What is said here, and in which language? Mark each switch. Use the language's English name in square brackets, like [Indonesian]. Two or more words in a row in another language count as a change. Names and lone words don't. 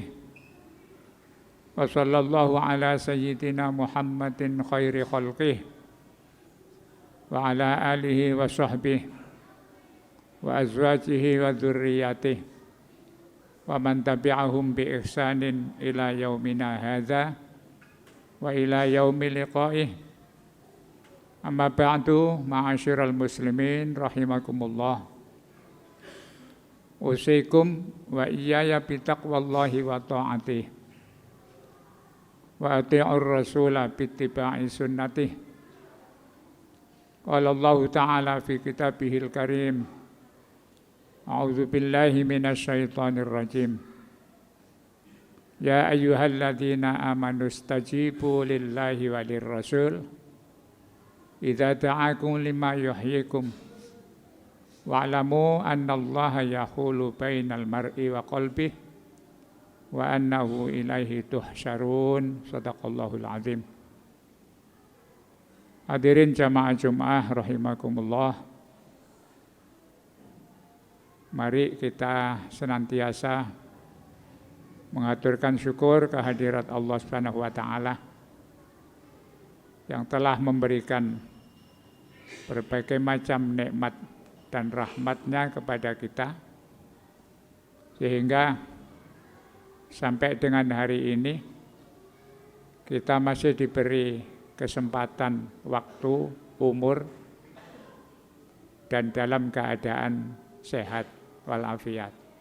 [Arabic] وصلى الله على سيدنا محمد خير خلقه وعلى آله وصحبه وأزواجه وذريته ومن تبعهم بإحسان إلى يومنا هذا وإلى يوم لقائه. أما بعد، معاشر المسلمين رحمكم الله. أوصيكم وإياي بتقوى الله وطاعته وأطيعوا الرسول باتباع سنته. قال الله تعالى في كتابه الكريم، أعوذ بالله من الشيطان الرجيم. يا أيها الذين آمنوا استجيبوا لله وللرسول إذا دعاكم لما يحييكم واعلموا أن الله يحول بين المرء وقلبه وأنه إليه تحشرون. صدق الله العظيم. حاضرين جماعة الجمعة رحمكم الله. [Indonesian] Mari kita senantiasa mengaturkan syukur kehadirat [Arabic] الله سبحانه وتعالى [Indonesian] yang telah memberikan berbagai macam nikmat dan rahmatnya kepada kita, sehingga sampai dengan hari ini kita masih diberi kesempatan waktu, umur, dan dalam keadaan sehat walafiat.